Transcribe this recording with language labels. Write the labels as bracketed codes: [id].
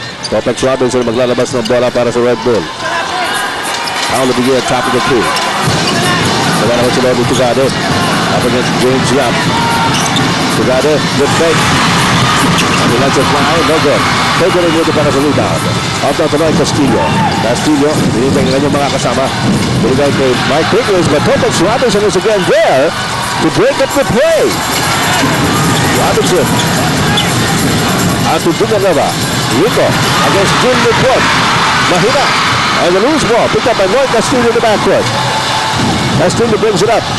[tl] Topex Robinson maglalabas ng bola para sa Red Bull. Paulo Begia [en] at top of the key. [tl] Naman naman si Lordy Tugade. [en] Up against [tl] James Yup. [en] Tugade, good fake. And he lets it fly, no good. Take it in [tl] dito para sa [en] rebound. Out na Noy Castillo. [tl] Castillo, binibigyan ng kanyang mga kasama. Binibigyan kay [en] Mike Pickles, but Topex Robinson is again there to break up the play. Robinson. Out to Villanova. Rico against Jim Dupont. [tl] Mahina. [en] And the loose ball picked up by Noy Castillo in the backcourt. Castillo brings it up.